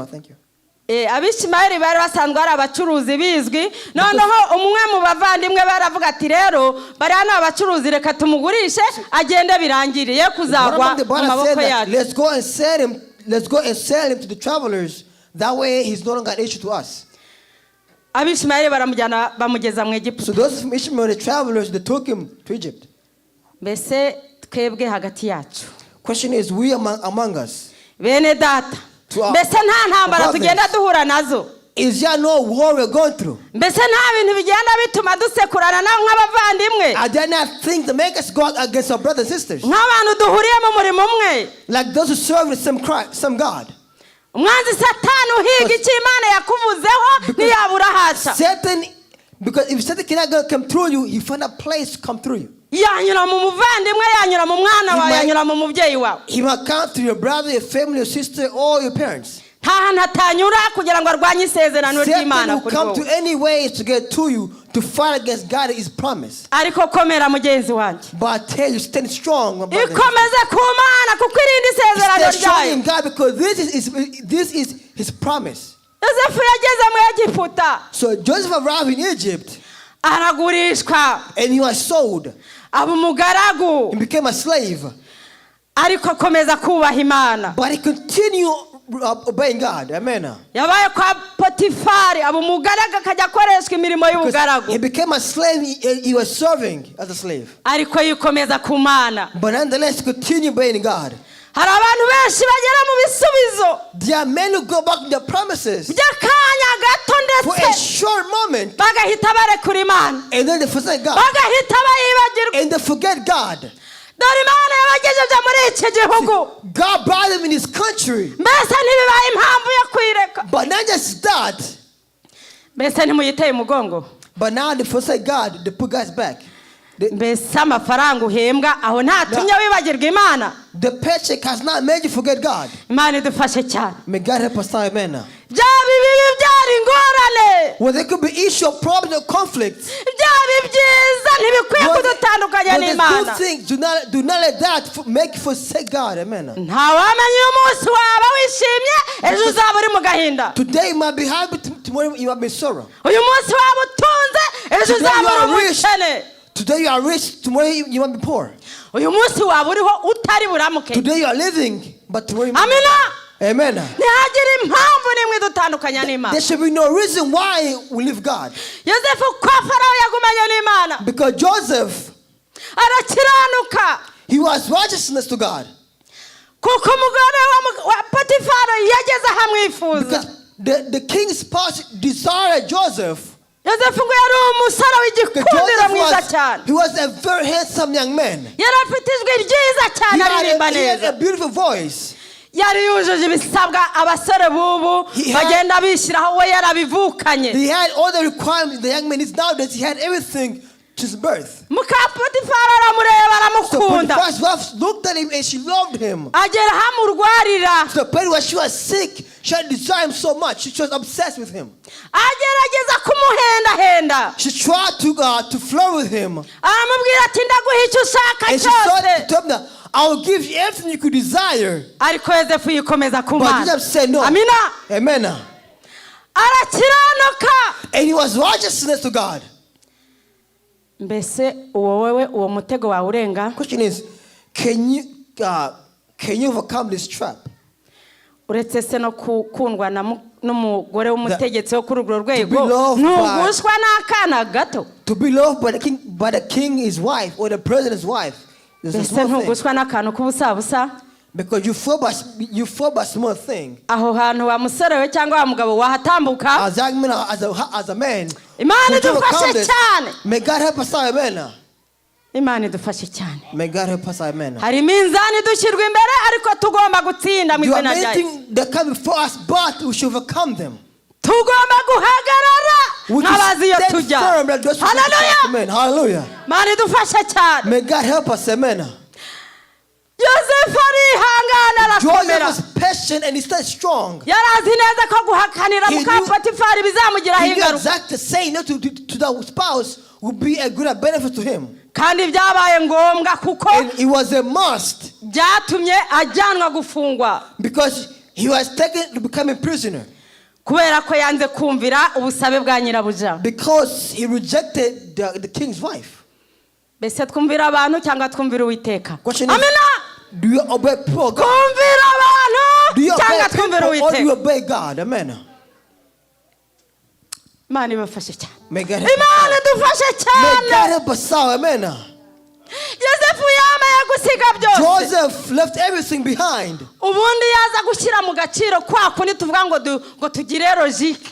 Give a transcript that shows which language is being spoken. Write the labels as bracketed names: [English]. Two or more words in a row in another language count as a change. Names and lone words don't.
[English] Thank you. [Kinyarwanda] Abishimayeli bari basanzwe ari abacuruzi bizwi. Noneho umwe mu bavandimwe baravuga ati rero bari hano abacuruzi reka tumugurishe agende birangiriye kuzagwa mu maboko yacu. [English] Let's go and sell him to the travelers. That way he's no longer an issue to us. [Kinyarwanda] Abishimayeli baramujyana bamugeza mu Egiputa. [English] So those from Ishmael, the travelers, they took him to Egypt. [Kinyarwanda] Mbese twebwe hagati yacu. [English] Question is, we among us. [Kinyarwanda] Bene data. Mbese nta ntambara tugenda duhura nazo. [English] Is there no war we're going through? [Kinyarwanda] Mbese nta bintu bigenda bituma dusekurana naho nk'abavandimwe. [English] Are there not things that make us go against our brothers and sisters? [Kinyarwanda] Nk'abantu duhuriye mu murimo umwe. [English] Like those who serve the same God. [Kinyarwanda] Umwanzi Satani uhiga icyo Imana yakuvuzeho ntiyabura haca. [English] Satan, because if Satan cannot come through you, he find a place to come through you. [Kinyarwanda] Yanyura mu muvandimwe, yanyura mu mwana wawe, yanyura mu mubyeyi wawe. [English] He might come through your brother, your family, your sister, or your parents. [Kinyarwanda] Nta atanyura kugira ngo arwanye isezerano ry'Imana kuri wowe. [English] Satan will come to any way to get to you to fight against God his promise. [Kinyarwanda] Ariko komera mugenzi wanjye. [English] But I tell you, stand strong, my brother. [Kinyarwanda] Ikomeze ku Mana kuko irindi isezerano ryayo. [English] Stand strong in God because this is his promise. [Kinyarwanda] Yosefu yageze mu Egiputa. [English] So Joseph arrived in Egypt. [Kinyarwanda] Aragurishwa. [English] And he was sold. [Kinyarwanda] Aba umugaragu. [English] He became a slave. [Kinyarwanda] Ariko akomeza kubaha Imana. [English] But he continued obeying God. Amen. [Kinyarwanda] Yabaye kwa Potifari, aba umugaragu akajya akoreshwa imirimo y'ubugaragu. [English] He became a slave. He was serving as a slave. [Kinyarwanda] Ariko yikomeza ku Mana. [English] But nonetheless, continue obeying God. [Kinyarwanda] Hari abantu benshi bagera mu bisubizo. [English] There are men who go back to their promises [Kinyarwanda] by'akanya gato ndetse [English] for a short moment, [Kinyarwanda] bagahita barekura Imana, [English] and then they forsake God, [Kinyarwanda] bagahita bayibagirwa, [English] and they forget God. [Kinyarwanda] Dore Imana yabagejeje muri iki gihugu. [English] God brought them in his country. [Kinyarwanda] Mbese ntibibaye impamvu yo kwireka. [English] But not just that. [Kinyarwanda] Mbese ntimuyiteye umugongo. [English] But now they forsake God. They put God's back. [Kinyarwanda] Mbese amafaranga uhembwa aho ntatumye wibagirwa Imana. [English] The paycheck has not made you forget God. [Kinyarwanda] Imana idufashe cyane. [English] May God help us, amen. [Kinyarwanda] Byabi bibi byari ingorane. [English] Well, there could be issue of problem or conflict. [Kinyarwanda] Byabi byiza ntibikwiye kudutandukanya n'Imana. [English] Good things, do not let that make you forsake God, amen. [Kinyarwanda] Ntawamenya umunsi waba wishimye ejo uzaba uri mu gahinda. [English] Today you might be happy, tomorrow you might be sorrow. [Kinyarwanda] Uyu munsi waba utunze ejo uzaba uri umukene. [English] Today you are rich, tomorrow you might be poor. [Kinyarwanda] Uyu munsi waba uriho utari buramuke. [English] Today you are living, but tomorrow you might be. Amen. [Kinyarwanda] Ntihagire impamvu n'imwe idutandukanya n'Imana. [English] There should be no reason why we leave God. [Kinyarwanda] Yosefu kwa Farawo yagumanye n'Imana. [English] Because Joseph, [Kinyarwanda] arakiranuka. [English] He was righteousness to God. [Kinyarwanda] Kuko umugore wa Potifari yageze ahamwifuza. [English] Because the king's spouse desired Joseph. [Kinyarwanda] Yosefu ngo yari umusore w'igikundiro mwiza cyane. [English] He was a very handsome young man. [Kinyarwanda] Yari afite ijwi ryiza cyane aririmba neza. [English] He had a beautiful voice. [Kinyarwanda] Yari yujuje ibisabwa abasore bubu bagenda bishyiraho we yarabivukanye. [English] He had all the requirements the young man is nowadays. He had everything to his birth. [Kinyarwanda] Muka Potifari aramureba aramukunda. [English] So Potiphar's wife looked at him and she loved him. [Kinyarwanda] Agera hamurwarira. [English] To the point where she was sick, she had desired him so much. She was obsessed with him. [Kinyarwanda] Agerageza kumuhenda. [English] She tried to flirt with him. [Kinyarwanda] Aramubwira ati ndaguha icyo ushaka cyose. [English] And she told him, I will give you everything you could desire. [Kinyarwanda] ariko Yosefu yikomeza ku [English] But [Kinyarwanda] Mana. [English] Joseph said no. [Kinyarwanda] Amina. [English] Amen. [Kinyarwanda] Arakiranuka. [English] And he was righteousness to God. [Kinyarwanda] Mbese uwo mutego wa urenga? [English] Question is, can you overcome this trap? [Kinyarwanda] Uretse se no kundwa n'umugore w'umutegetsi wo kuri urwo rwego nugushwa n'akana gato. [English] To be loved by the king, his wife, or the president's wife. [Kinyarwanda] Mbese ntugushwa n'akantu k'ubusabusa? [English] Because you fall by small thing. [Kinyarwanda] Aho hantu wa musore we cyangwa wa mugabo wahatambuka. [English] As a man. [Kinyarwanda] Imana idufashe cyane. [English] May God help us, amen. [Kinyarwanda] Imana idufashe cyane. [English] May God help us, amen. [Kinyarwanda] Hari iminzani dushyirwa imbere ariko tugomba gutsinda mu izina rya Yesu. [English] That come before us, but we should overcome them. [Kinyarwanda] Tugomba guhagarara nk'abazi iyo tujya. [English] Amen. Hallelujah. [Kinyarwanda] Imana idufashe cyane. [English] May God help us, amen. [Kinyarwanda] Joseph arihangana arakomera. [English] Joseph was patient and he stayed strong. [Kinyarwanda] Yarazi neza ko guhakanira muka Potifari bizamugiraho ingaruka. [English] He knew exactly saying no to the spouse would be a good benefit to him. [Kinyarwanda] Kandi byabaye ngombwa kuko [English] it was a must. [Kinyarwanda] Byatumye ajyanwa gufungwa. [English] Because he was taken to become a prisoner. [Kinyarwanda] Kubera ko yanze kumvira ubusabe bwa nyirabuja. [English] Because he rejected the king's wife. [Kinyarwanda] Bese twumvira abantu cyangwa twumvira Uwiteka? Amina. [English] Do you obey God? [Kinyarwanda] Kumvira abantu cyangwa twumvira Uwiteka? [English] Or do you [Kinyarwanda] Uwiteka? [English] obey God? Amen. [Kinyarwanda] Imana ibafashe cyane. Imana idufashe cyane. [English] May God help us out. Amen. [Kinyarwanda] Yosefu yamaye gusiga byose. [English] Joseph left everything behind. [Kinyarwanda] Ubundi yaza gushyira mu gaciro kwa kundi tuvuga ngo tugire logique.